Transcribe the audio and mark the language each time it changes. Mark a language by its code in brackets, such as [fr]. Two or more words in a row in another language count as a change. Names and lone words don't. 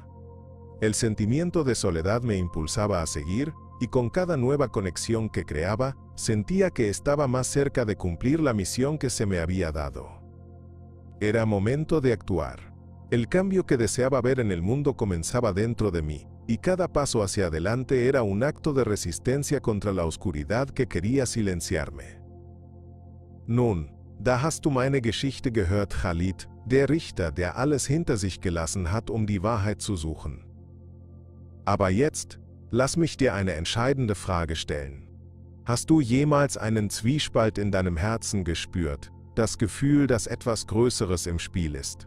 [es] El sentimiento de soledad me impulsaba a seguir, y con cada nueva conexión que creaba, sentía que estaba más cerca de cumplir la misión que se me había dado. Era momento de actuar. El cambio que deseaba ver en el mundo comenzaba dentro de mí, y cada paso hacia adelante era un acto de resistencia contra la oscuridad que quería silenciarme. [de] Nun, da hast du meine Geschichte gehört, Khalid, der Richter, der alles hinter sich gelassen hat, die Wahrheit zu suchen. Aber jetzt, lass mich dir eine entscheidende Frage stellen. Hast du jemals einen Zwiespalt in deinem Herzen gespürt, das Gefühl, dass etwas Größeres im Spiel ist?